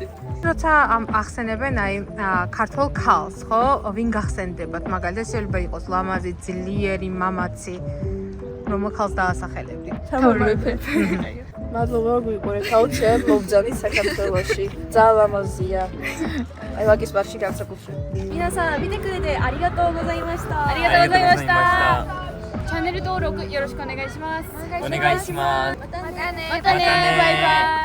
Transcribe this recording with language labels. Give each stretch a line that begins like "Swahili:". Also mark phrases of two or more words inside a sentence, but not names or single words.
Georgian: როცა ახსენებენ აი ქართულ ქალს, ხო? ვინ გახსენდებათ? მაგალითად შეიძლება იყოს ლამაზი, ძლიერი, მამაცი. რომელ ქალს დაასახელებდი? თორმეტი. მადლობა გვიყურე ქაუჩემ მობძანის საქართველოში. ძალიან ლამაზია. აი ვაკის პარკში განსაკუთრებით.
Japanese: 皆さん見てくれてありがとうございました。ありがとうございました。チャンネル登録よろしくお願いします。お願いします。またね。バイバイ。